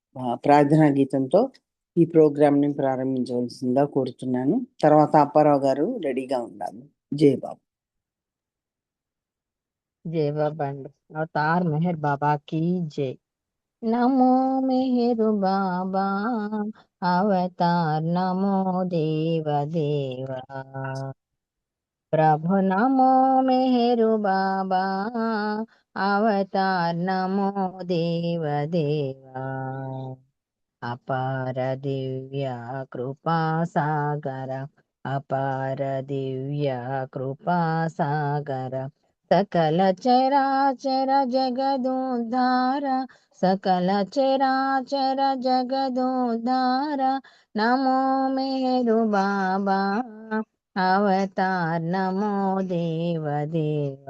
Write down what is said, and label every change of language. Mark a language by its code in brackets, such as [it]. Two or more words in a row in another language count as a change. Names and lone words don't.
[te] ప్రార్థనా గీతంతో ఈ ప్రోగ్రామ్ని ప్రారంభించవలసిందిగా కోరుతున్నాను. తర్వాత అప్పారావు గారు రెడీగా ఉండాలి. జై బాబు. [hi] जय बाबा अवतार मेहर बाबा की जय। नमो मेहर बाबा अवतार नमो देव देवा। प्रभु नमो मेहर बाबा अवतार नमो देव देवा। अपार दिव्य कृपा सागर अपार दिव्य कृपा सागर सकल चराचर जगदोद्धार सकल चराचर जगदोद्धार नमो मेरु बाबा अवतार नमो देव देवा।